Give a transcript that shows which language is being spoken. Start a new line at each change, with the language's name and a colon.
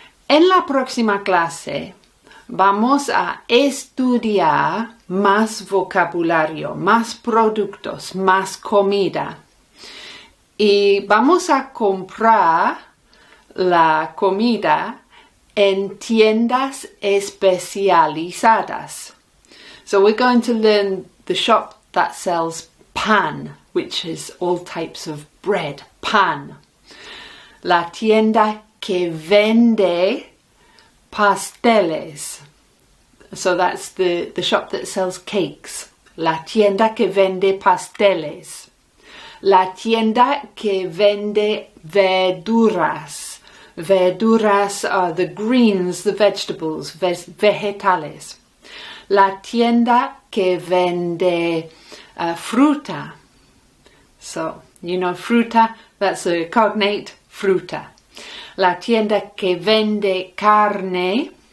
Spanish: En la próxima clase vamos a estudiar más vocabulario, más productos, más comida. Y vamos a comprar la comida en tiendas especializadas.
English: So we're going to learn the shop that sells pan, which is all types of bread, pan.
Spanish: La tienda que vende pasteles.
English: So that's the shop that sells cakes.
Spanish: La tienda que vende pasteles. La tienda que vende verduras.
English: Verduras are the greens, the vegetables, vegetales.
Spanish: La tienda que vende fruta.
English: So, you know fruta, that's a cognate, fruta.
Spanish: La tienda que vende carne.